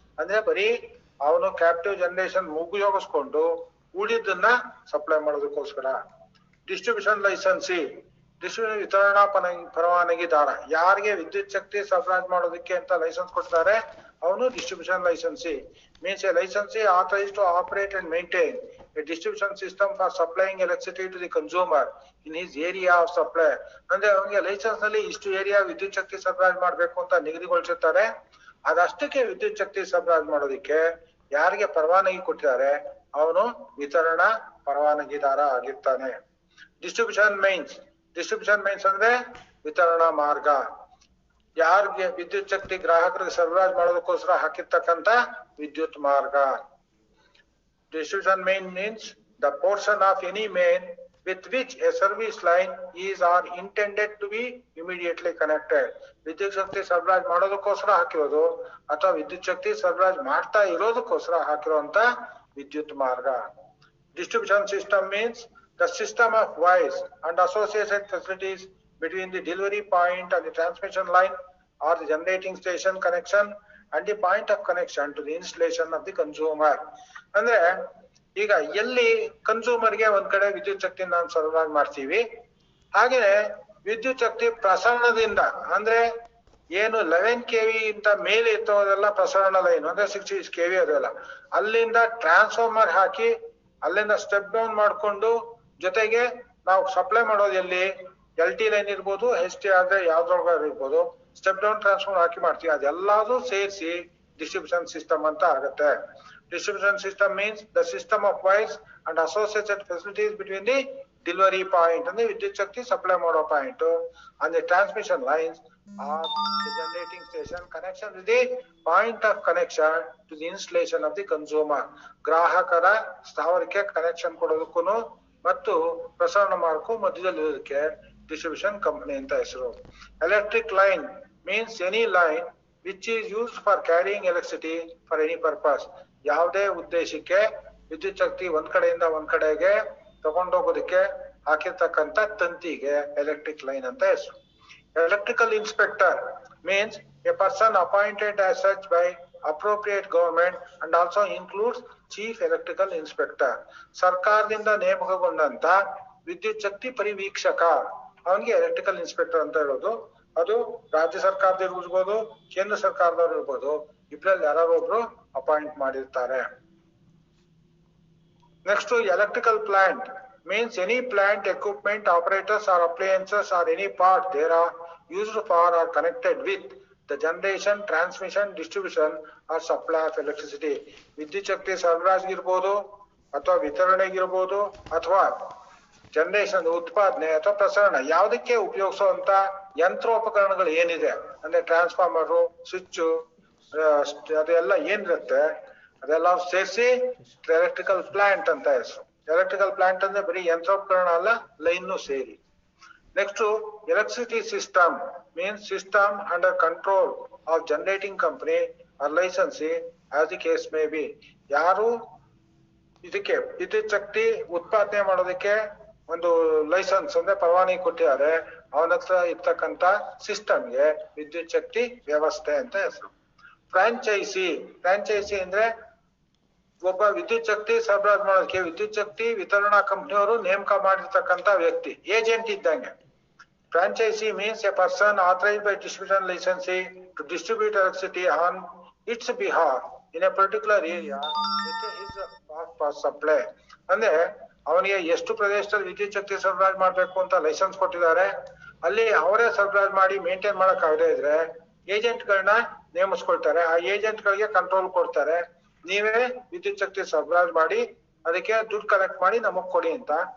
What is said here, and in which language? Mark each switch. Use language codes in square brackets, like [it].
[kn] ಅಂದ್ರೆ ಬರೀ ಅವನು ಕ್ಯಾಪ್ಟಿವ್ ಜನರೇಷನ್ ಉಪಯೋಗಿಸ್ಕೊಂಡು ಉಳಿದನ್ನ ಸಪ್ಲೈ ಮಾಡೋದಕ್ಕೋಸ್ಕರ. ಡಿಸ್ಟ್ರಿಬ್ಯೂಷನ್ ಲೈಸೆನ್ಸಿ, ಡಿಸ್ಟ್ರಿಬ್ಯೂಷನ್ ವಿತರಣಾ ಪರವಾನಗಿದಾರ. ಯಾರಿಗೆ ವಿದ್ಯುತ್ ಶಕ್ತಿ ಸರಬರಾಜು ಮಾಡೋದಕ್ಕೆ ಅಂತ ಲೈಸೆನ್ಸ್ ಕೊಡ್ತಾರೆ ಅವನು distribution licensee. [en] means a licensee authorized to operate and maintain a distribution system for supplying electricity to the consumer in his area of supply. [kn] ಅಂದ್ರೆ ಅವನಿಗೆ ಲೈಸೆನ್ಸ್ ನಲ್ಲಿ ಇಷ್ಟು ಏರಿಯಾ ವಿದ್ಯುತ್ ಶಕ್ತಿ ಸರಬರಾಜು ಮಾಡ್ಬೇಕು ಅಂತ ನಿಗದಿಗೊಳಿಸಿರ್ತಾರೆ. ಅದಷ್ಟಕ್ಕೆ ವಿದ್ಯುತ್ ಶಕ್ತಿ ಸರಬರಾಜು ಮಾಡೋದಕ್ಕೆ ಯಾರಿಗೆ ಪರವಾನಗಿ ಕೊಟ್ಟಿದ್ದಾರೆ ಅವನು ವಿತರಣಾ ಪರವಾನಗಿದಾರ ಆಗಿರ್ತಾನೆ. ಡಿಸ್ಟ್ರಿಬ್ಯೂಷನ್ ಮೈನ್ಸ್ ಅಂದ್ರೆ ವಿತರಣಾ ಮಾರ್ಗ. ಯಾರಿಗೆ ವಿದ್ಯುತ್ ಶಕ್ತಿ ಗ್ರಾಹಕರಿಗೆ ಸರಬರಾಜು ಮಾಡೋದಕ್ಕೋಸ್ಕರ ಹಾಕಿರ್ತಕ್ಕಂತ ವಿದ್ಯುತ್ ಮಾರ್ಗ. [en] Distribution main means the portion of any main with which a service line is or intended to be immediately connected. [kn] ವಿದ್ಯುತ್ ಶಕ್ತಿ ಸರಬರಾಜು ಮಾಡೋದಕ್ಕೋಸ್ಕರ ಹಾಕಿರೋದು ಅಥವಾ ವಿದ್ಯುತ್ ಶಕ್ತಿ ಸರಬರಾಜು ಮಾಡ್ತಾ ಇರೋದಕ್ಕೋಸ್ಕರ ಹಾಕಿರುವಂತ ವಿದ್ಯುತ್ ಮಾರ್ಗ. [en] Distribution system means the system of wires and associated facilities between the delivery point and the transmission line or the generating station connection and the point of connection to the installation of the consumer. [kn] ಅಂದ್ರೆ ಈಗ ಎಲ್ಲಿ ಕನ್ಸೂಮರ್ಗೆ ಒಂದ್ ಕಡೆ ವಿದ್ಯುತ್ ಶಕ್ತಿ ನಾವು ಸರಬರಾಜು ಮಾಡ್ತೀವಿ, ಹಾಗೆ ವಿದ್ಯುತ್ ಶಕ್ತಿ ಪ್ರಸರಣದಿಂದ ಅಂದ್ರೆ ಏನು 11 KV ಇಂತ ಮೇಲೆ ಇರ್ತದೆಲ್ಲ ಪ್ರಸರಣ ಲೈನ್ ಅಂದ್ರೆ 66 KV ಅದೆಲ್ಲ ಅಲ್ಲಿಂದ ಟ್ರಾನ್ಸ್ಫಾರ್ಮರ್ ಹಾಕಿ ಅಲ್ಲಿಂದ ಸ್ಟೆಪ್ ಡೌನ್ ಮಾಡ್ಕೊಂಡು ಜೊತೆಗೆ ನಾವು ಸಪ್ಲೈ ಮಾಡೋದು ಎಲ್ಲಿ LT ಲೈನ್ ಇರ್ಬೋದು, HT ಆದ್ರೆ ಯಾವ್ದ್ರೊಳಗ ಇರ್ಬೋದು, ಸ್ಟೆಪ್ ಡೌನ್ ಟ್ರಾನ್ಸ್ಫಾರ್ಮರ್ ಹಾಕಿ ಮಾಡ್ತೀವಿ. ಅದೆಲ್ಲದೂ ಸೇರಿಸಿ ಡಿಸ್ಟ್ರಿಬ್ಯೂಷನ್ ಸಿಸ್ಟಮ್ ಅಂತ ಆಗುತ್ತೆ. [en] distribution system means the system of wires and associated facilities between the delivery point [kn] ಅಂದ್ರೆ ವಿದ್ಯುತ್ ಶಕ್ತಿ ಸಪ್ಲೈ ಮಾಡೋ point [en] And the transmission lines or the generating station connection with the point of connection to the installation of the consumer. [kn] ಗ್ರಾಹಕರ ಸ್ಥಾವರಕ್ಕೆ connection ಕೊಡೋದಕ್ಕೂ ಮತ್ತು ಪ್ರಸರಣ ಮಾಡೋಕ್ಕೂ ಮಧ್ಯದಲ್ಲಿರೋದಕ್ಕೆ distribution company ಅಂತ ಹೆಸರು. [en] Electric line means any line which is used for carrying electricity for any purpose. [kn] ಯಾವುದೇ ಉದ್ದೇಶಕ್ಕೆ ವಿದ್ಯುತ್ ಶಕ್ತಿ ಒಂದ್ ಕಡೆಯಿಂದ ಒಂದ್ ಕಡೆಗೆ ತಗೊಂಡೋಗೋದಕ್ಕೆ ಹಾಕಿರ್ತಕ್ಕಂತ ತಂತಿಗೆ ಎಲೆಕ್ಟ್ರಿಕ್ ಲೈನ್ ಅಂತ ಹೆಸರು. [en] Electrical inspector means a person appointed as such by appropriate government and also includes chief electrical inspector. [kn] ಸರ್ಕಾರದಿಂದ ನೇಮಕಗೊಂಡಂತ ವಿದ್ಯುತ್ ಶಕ್ತಿ ಪರಿವೀಕ್ಷಕ ಅವನಿಗೆ ಎಲೆಕ್ಟ್ರಿಕಲ್ ಇನ್ಸ್ಪೆಕ್ಟರ್ ಅಂತ ಹೇಳೋದು. ಅದು ರಾಜ್ಯ ಸರ್ಕಾರದವ್ರು ಇರ್ಬೋದು, ಕೇಂದ್ರ ಸರ್ಕಾರದವ್ರು ಇರ್ಬೋದು, ಇಬ್ರಲ್ಲಿ ಯಾರು ಒಬ್ರು ಅಪಾಯಿಂಟ್ ಮಾಡಿರ್ತಾರೆ. [en] Next electrical plant means any plant equipment, operators or appliances or any part thereof used for or connected with the generation, transmission, distribution or supply of electricity. [kn] ವಿದ್ಯುತ್ ಶಕ್ತಿ ಸರಬರಾಜಿಗಿರ್ಬೋದು ಅಥವಾ ವಿತರಣೆಗಿರ್ಬೋದು ಅಥವಾ ಜನರೇಷನ್ ಉತ್ಪಾದನೆ ಅಥವಾ ಪ್ರಸರಣ ಯಾವುದಕ್ಕೆ ಉಪಯೋಗಿಸುವಂತ ಯಂತ್ರೋಪಕರಣಗಳು ಏನಿದೆ ಅಂದ್ರೆ ಟ್ರಾನ್ಸ್ಫಾರ್ಮರು, ಸ್ವಿಚ್, ಅದೆಲ್ಲ ಏನಿರುತ್ತೆ ಅದೆಲ್ಲ ಸೇರಿಸಿ ಎಲೆಕ್ಟ್ರಿಕಲ್ ಪ್ಲಾಂಟ್ ಅಂತ ಹೆಸರು. ಎಲೆಕ್ಟ್ರಿಕಲ್ ಪ್ಲಾಂಟ್ ಅಂದ್ರೆ ಬರೀ ಯಂತ್ರೋಪಕರಣ ಅಲ್ಲ, ಲೈನ್ ಸೇರಿ. [en] Next electricity system means system under control of generating company or licensee as the case may be. [kn] ಯಾರು ಇದಕ್ಕೆ ವಿದ್ಯುತ್ ಶಕ್ತಿ ಉತ್ಪಾದನೆ ಮಾಡೋದಕ್ಕೆ ಒಂದು ಲೈಸೆನ್ಸ್ ಅಂದ್ರೆ ಪರವಾನಗಿ ಕೊಟ್ಟಿದ್ದಾರೆ, ಅವನ ಹತ್ರ ಇರ್ತಕ್ಕಂತ ಸಿಸ್ಟಮ್ಗೆ ವಿದ್ಯುತ್ ಶಕ್ತಿ ವ್ಯವಸ್ಥೆ ಅಂತ ಹೆಸರು. ಫ್ರಾಂಚೈಸಿ ಅಂದ್ರೆ ಒಬ್ಬ ವಿದ್ಯುತ್ ಶಕ್ತಿ ಸರಬರಾಜು ಮಾಡೋದಕ್ಕೆ ವಿದ್ಯುತ್ ಶಕ್ತಿ ವಿತರಣಾ ಕಂಪನಿಯವರು ನೇಮಕ ಮಾಡಿರ್ತಕ್ಕಂತ ವ್ಯಕ್ತಿ, ಏಜೆಂಟ್ ಇದ್ದಂಗೆ. [en] Franchisee means a person authorized by distribution licensee to distribute electricity on its behalf in a particular area with his supply. [kn] ಅಂದ್ರೆ ಅವನಿಗೆ ಎಷ್ಟು ಪ್ರದೇಶದಲ್ಲಿ ವಿದ್ಯುತ್ ಶಕ್ತಿ ಸರಬರಾಜು ಮಾಡ್ಬೇಕು ಅಂತ ಲೈಸೆನ್ಸ್ ಕೊಟ್ಟಿದ್ದಾರೆ, ಅಲ್ಲಿ ಅವರೇ ಸರಬರಾಜು ಮಾಡಿ ಮೇಂಟೈನ್ ಮಾಡಕ್ ಆಗದೆ ಇದ್ರೆ ಏಜೆಂಟ್ ಗಳನ್ನ ನೇಮಿಸ್ಕೊಳ್ತಾರೆ. ಆ ಏಜೆಂಟ್ ಗಳಿಗೆ ಕಂಟ್ರೋಲ್ ಕೊಡ್ತಾರೆ, ನೀವೇ ವಿದ್ಯುತ್ ಶಕ್ತಿ ಸರಬರಾಜು ಮಾಡಿ ಅದಕ್ಕೆ ದುಡ್ಡು ಕಲೆಕ್ಟ್ ಮಾಡಿ ನಮಗ್ ಕೊಡಿ ಅಂತ.